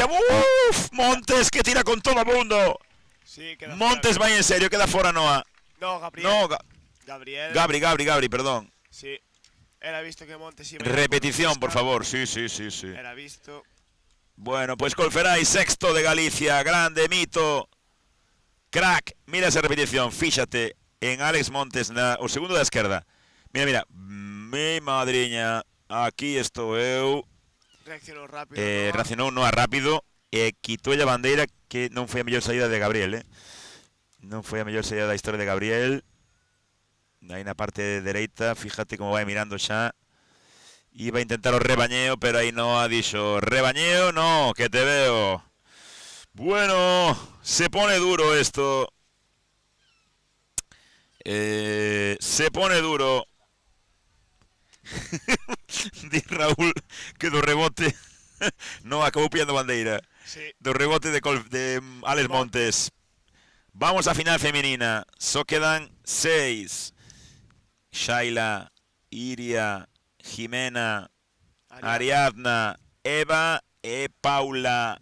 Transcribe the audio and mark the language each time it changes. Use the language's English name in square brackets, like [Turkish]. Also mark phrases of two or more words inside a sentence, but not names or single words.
[Spanish] Uf, Montes que tira con todo el mundo. Sí, Montes va en serio, queda fuera Noa. No, Gabriel. No, Gabriel. Gabri, perdón. Sí. Era visto que Montes iba repetición, por favor. Sí. Era visto. Bueno, pues Colferai, sexto de Galicia, grande mito. [Galician] Crack, mira esa repetición, fíxate en Alex Montes, o segundo da esquerda. Mira, mi madriña, aquí estou eu. Reaccionou rápido. Reaccionou Noa rápido e quitou a bandeira, que non foi a mellor saída de Gabriel, Non foi a mellor saída da historia de Gabriel. Aí na parte dereita, fíjate como vai mirando xa. Iba a intentar o rebañeo, pero aí Noa dixo, rebañeo no, que te veo. [Spanish] Bueno, se pone duro esto. Se pone duro. [Galician] Di Raúl que do rebote no acabou pillando bandeira. [Spanish] Sí. [Galician] Do rebote de Alex Montes. [Spanish] Vamos a final femenina. Só quedan 6. [Galician] Shaila, Iria, Jimena, Ariadna, Eva e Paula.